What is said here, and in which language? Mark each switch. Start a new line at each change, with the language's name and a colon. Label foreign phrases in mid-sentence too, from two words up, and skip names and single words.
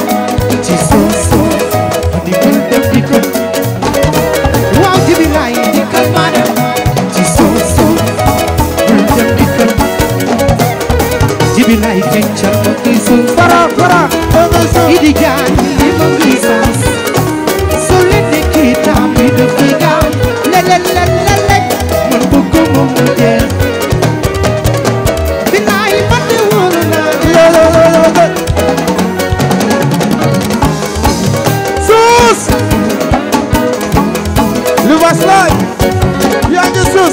Wolof: ci suus di bul dem di kër waaw ji bilaay di kam maa dem ci suus bul dem di kër jibi lay feccal ma kay suus para danga suus Idi Diagne
French: libre puissance
Wolof: soli ni kii tam bi du fi gaaw lelelelele man bëgguma mu jeex bilaay man de wóolu naa suus li was laay yaa ngi suus